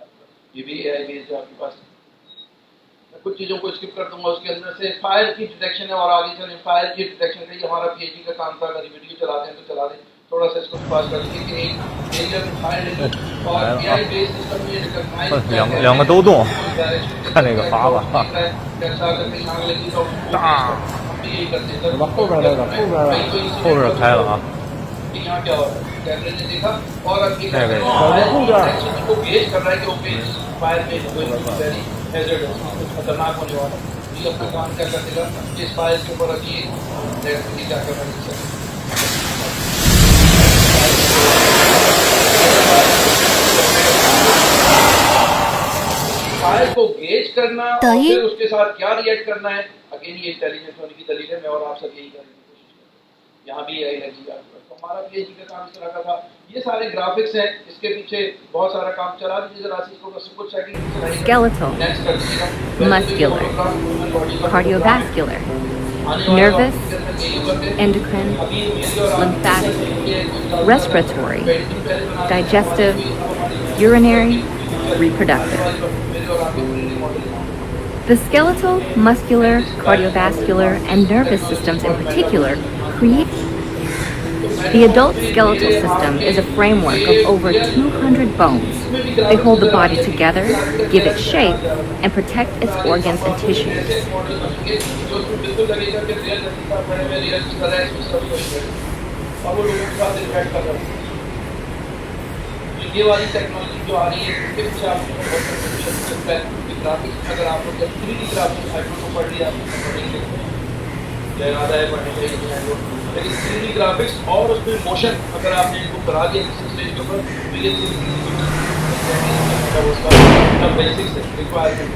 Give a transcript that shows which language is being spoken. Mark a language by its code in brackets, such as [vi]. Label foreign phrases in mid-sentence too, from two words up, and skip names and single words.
[ur] یہ بھی [en] AI base [ur] جو آپ کے پاس. میں کچھ چیزوں کو اسکپ کر دوں گا. اس کے اندر سے فائر کی ڈیٹیکشن ہے, اور آگے چلیں فائر کی ڈیٹیکشن کا یہ ہمارا پی ایچ ڈی کا کام تھا. اگر ویڈیو چلاتے ہیں تو چلا دیں, تھوڑا سا اس کو پاس کر دیجیے کہ ایک ایریا میں فائر لگی اور [en] AI base system [ur] میں ریکگنائز [zh] 两个都动，看那个筏子哈， [ur] کیسا اگر کہیں آگ لگی تو ہم بھی یہی کرتے ہیں. [zh] 怎么后边那个后边开了啊？ [ur] یہاں کیا ہو رہا ہے, کیمرے نے دیکھا اور اب یہ کو گیج کر رہا ہے کہ [en] okay fire [ur] میں [en] very hazard [ur] ہے, خطرناک ہونے والا ہے. یہ اپنا کام کیا کر دے گا, اس فائر کے اوپر ابھی کیا کر رہا ہے. فائر کو گیج کرنا اور پھر اس کے ساتھ کیا ریئیکٹ کرنا ہے, اگین یہ انٹیلیجنس ہونے کی دلیل ہے. میں اور آپ سب یہی کریں گے, کوشش کریں. یہاں بھی یہی لگی گا. ہمارا پی ایچ ڈی کا کام اس طرح کا تھا. یہ سارے گرافکس ہیں, اس کے پیچھے بہت سارا کام چلا دیجیے ذرا سی اس کو بس کچھ سیکنڈ. [en] Skeletal, muscular, cardiovascular, nervous, endocrine, lymphatic, respiratory, digestive, urinary, reproductive. The skeletal, muscular, cardiovascular, and nervous systems in particular create. The adult skeletal system is a framework of over 200 bones. They hold the body together, give it shape, and protect its organs and tissues. [ur] یہ والی ٹیکنالوجی جو آ رہی ہے اس کے پیچھے آپ کو بہت گرافکس, اگر آپ لوگ [en] 3D graphics [ur] کو پڑھ لیا ارادہ ہے پڑھنے کے لیے, لیکن [en] 3D graphics [ur] اور اس میں موشن اگر آپ نے ان کو کرا دیا کسی اسٹیج کے اوپر تو یہ بیسکس ہے ریکوائرمنٹ.